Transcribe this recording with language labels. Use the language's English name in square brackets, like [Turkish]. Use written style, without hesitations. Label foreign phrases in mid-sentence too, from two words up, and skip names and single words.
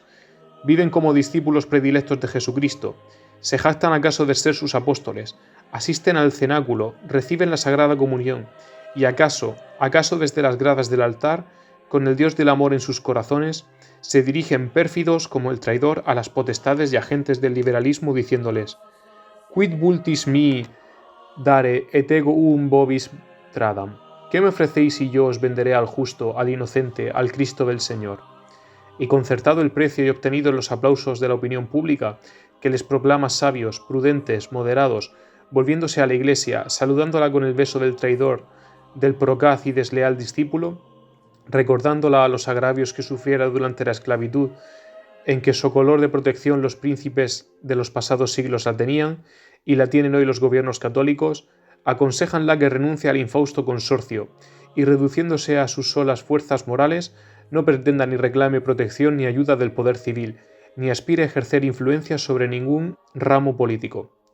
[Spanish] Viven como discípulos predilectos de Jesucristo, se jactan acaso de ser sus apóstoles, asisten al cenáculo, reciben la Sagrada Comunión, y acaso desde las gradas del altar, con el Dios del amor en sus corazones, se dirigen pérfidos como el traidor a las potestades y agentes del liberalismo diciéndoles: [Latin] «Quid vultis mi dare et ego vobis tradam». [Spanish] ¿Qué me ofrecéis y yo os venderé al justo, al inocente, al Cristo del Señor? Y concertado el precio y obtenidos los aplausos de la opinión pública, que les proclama sabios, prudentes, moderados, volviéndose a la Iglesia, saludándola con el beso del traidor, del procaz y desleal discípulo, recordándola a los agravios que sufriera durante la esclavitud, en que socolor de protección los príncipes de los pasados siglos la tenían, y la tienen hoy los gobiernos católicos, aconséjanla que renuncie al infausto consorcio, y reduciéndose a sus solas fuerzas morales, no pretenda ni reclame protección ni ayuda del poder civil, ni aspire a ejercer influencia sobre ningún ramo político.